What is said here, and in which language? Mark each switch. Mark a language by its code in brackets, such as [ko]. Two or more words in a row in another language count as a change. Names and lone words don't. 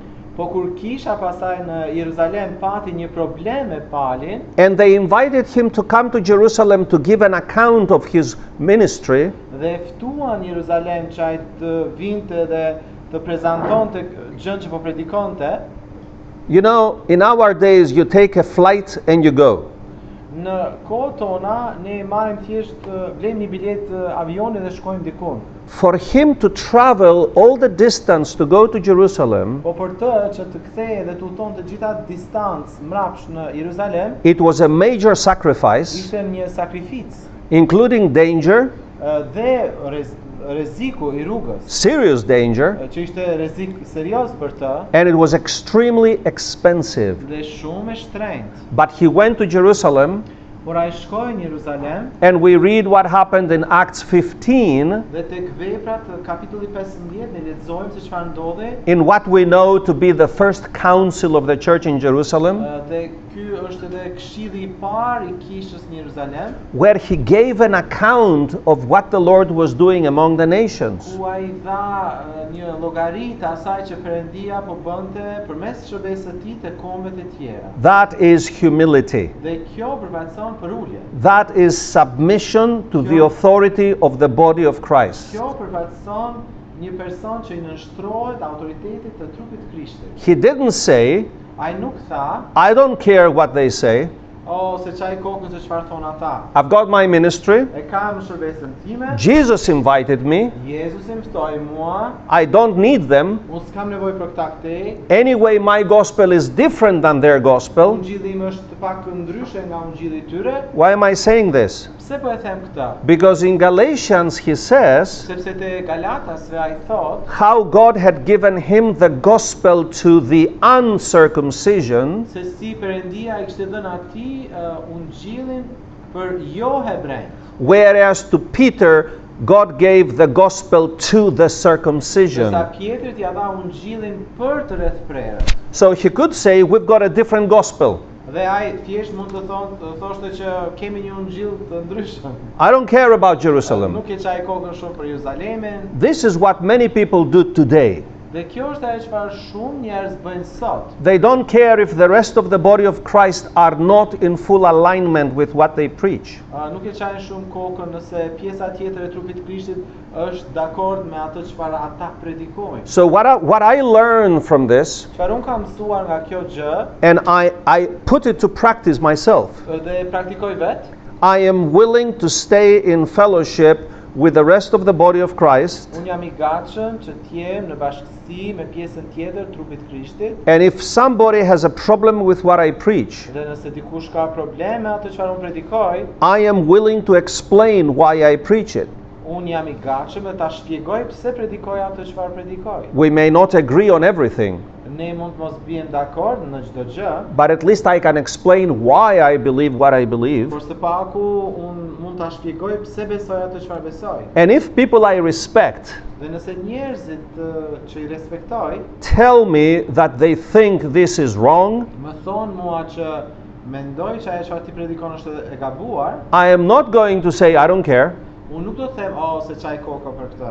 [sq] po kur kisha pasaj në Jeruzalem pati një problem me Palin, [en] and they invited him to come to Jerusalem to give an account of his ministry, [sq] dhe ftuan në Jeruzalem që ai të vinte dhe të prezantonte gjën që po predikonte. [en] you know, in our days you take a flight and you go. [sq] Në kohë tona ne marrim thjesht blejmë një bilet avioni dhe shkojmë dikun. [en] For him to travel all the distance to go to Jerusalem, [sq] Po për të që të kthehej dhe të udhton të gjitha distancë mbrapsht në Jeruzalem, [en] it was a major sacrifice, [sq] ishte një sakrificë [en] including danger, [sq] dhe rreziku I rrugës, [en] serious danger, [sq] që ishte rrezik serioz për të [en] and it was extremely expensive. [sq] dhe shumë e shtrenjtë. [en] But he went to Jerusalem, [sq] Por ai shkoi në Jeruzalem [en] and we read what happened in Acts 15, [sq] dhe tek veprat kapitulli 15 ne lexojmë se çfarë ndodhi. [en] in what we know to be the first council of the church in Jerusalem, [sq] Dhe ky është edhe këshilli I parë I kishës në Jeruzalem, [en] where he gave an account of what the Lord was doing among the nations. [sq] ku ai dha një llogari të asaj që Perëndia po bënte përmes shërbesës së tij te kombet e tjera. [en] That is humility. [sq] Dhe kjo përfaqëson për ulje. [en] That is submission to the authority of the body of Christ. [sq] Kjo përfaqëson një person që I nënshtrohet autoritetit të trupit të Krishtit. [en] He didn't say, [sq] Ai nuk tha, [en] I don't care what they say, [sq] se çaj kokën se çfarë thon ata. [en] I've got my ministry, [sq] E kam shërbesën time. [en] Jesus invited me, [sq] Jezusi më ftoi mua. [en] I don't need them. [sq] Unë s'kam nevojë për këtë ktej. [en] Anyway, my gospel is different than their gospel. [sq] Ungjilli im është pak ndryshe nga ungjilli I tyre. [en] Why am I saying this? [sq] Pse po e them këtë? [en] Because in Galatians he says [sq] Sepse te Galatasve ai thot [en] how God had given him the gospel to the uncircumcision, [sq] se si Perëndia I kishte dhënë atij ungjillin për jo hebrejt. [en] whereas to Peter God gave the gospel to the circumcision. [sq] Sa Pietrit ja dha ungjillin për të rrethprerë. [en] So he could say we've got a different gospel. [sq] Dhe ai thjesht mund të thoshte që kemi një ungjill të ndryshëm. [en] I don't care about Jerusalem. [sq] Nuk e çaj kokën shumë për Jeruzalemin. [en] This is what many people do today. [sq] Dhe kjo është ajo çfarë shumë njerëz bëjnë sot. [en] They don't care if the rest of the body of Christ are not in full alignment with what they preach. [sq] Nuk e çajnë shumë kokën nëse pjesa tjetër e trupit të Krishtit është dakord me atë çfarë ata predikojnë. [en] So what I learned from this, [sq] Çfarë un kam mësuar nga kjo gjë [en] and I put it to practice myself, [sq] dhe praktikoj vet, [en] I am willing to stay in fellowship with the rest of the body of Christ, [sq] un jam I gatshëm që të jem në bashkësi me pjesën tjetër të trupit të Krishtit. [en] and if somebody has a problem with what I preach, [sq] Dhe nëse dikush ka probleme atë çfarë un predikoj, [en] I am willing to explain why I preach it. [sq] un jam I gatshëm dhe ta shpjegoj pse predikoj atë çfarë predikoj. [en] We may not agree on everything, [sq] Ne mund të mos bien dakord në çdo gjë, [en] but at least I can explain why I believe what I believe. [sq] por së paku un mund ta shpjegoj pse besoj atë çfarë besoj. [en] And if people I respect [sq] Dhe nëse njerëzit që I respektoj [en] tell me that they think this is wrong, [sq] më thon mua që mendoj që ajo çfarë ti predikon është e gabuar, [en] I am not going to say I don't care. [sq] unë nuk do të them se çaj koka për këtë.